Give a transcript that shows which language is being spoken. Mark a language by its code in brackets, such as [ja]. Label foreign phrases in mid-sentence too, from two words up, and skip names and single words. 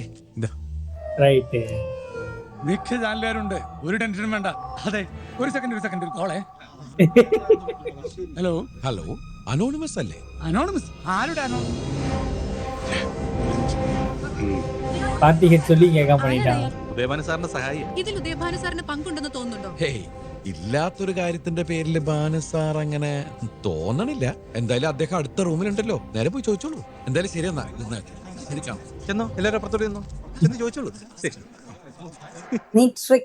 [ml] റൈറ്റ്. മിക്ക ചാനലുകാരുണ്ട്, ഒരു ടെൻഷനും വേണ്ട. അതെ, ഒരു സെക്കൻഡ് കോളേ. ഹലോ ഹലോ, അനോണിമസ് അല്ലേ? അനോണിമസ്? ആരുടെ അനോണിമസ്? [ta] കാർത്തികൻ சொல்லி கேட்காம பண்ணிட்டான். [ml] ഉദയഭാനു സാറിന്റെ സഹായി. ഇതിൽ ഉദയഭാനു സാറിന് പങ്കുണ്ടെന്ന് തോന്നുന്നുണ്ടോ? ഹേയ്, ഇല്ലാത്തൊരു കാര്യത്തിന്റെ പേരിൽ ഭാനു സാർ അങ്ങനെ തോന്നണില്ല. എന്തായാലും അദ്ദേഹം അടുത്ത റൂമിലുണ്ടല്ലോ, നേരെ പോയി ചോദിച്ചോളൂ. എന്തായാലും ശരിയെന്നാ, ചെന്നോ, എല്ലാവരും അപ്പുറത്തോടെ ചെന്നോ, ചെന്ന് ചോദിച്ചോളൂ. ശരി, നീ ട്രിക്ക്.